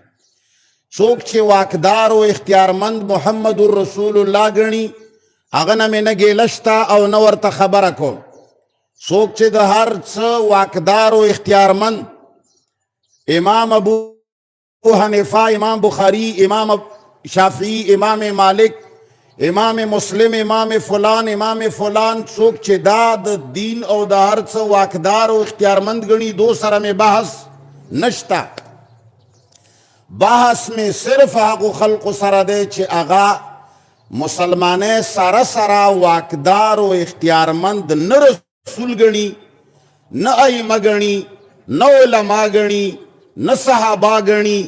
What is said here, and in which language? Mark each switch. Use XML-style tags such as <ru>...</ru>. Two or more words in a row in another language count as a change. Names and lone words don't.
<ps>څوک چې واقدار او اختیارمند محمد رسول الله ګڼي هغه نه مې نه ګیله شته او نه ورته خبره کوم. څوک چې د هر څه واقدار او اختیارمند امام ابو حنیفه، امام بخاری، امام شافعی، امام مالک، امام مسلم، امام فلان، امام فلان، څوک چې دا د دین او د هر څه واقدار او اختیارمند ګڼي دو سره مې بحث نشتا. بحث میں صرف هغو خلق سره دی چې هغه مسلمانه سره سره واقدار او اختیارمند نه رسول ګڼي، نه ائمه ګڼي، نه علما ګڼي، نه صحابه ګڼي.</ps>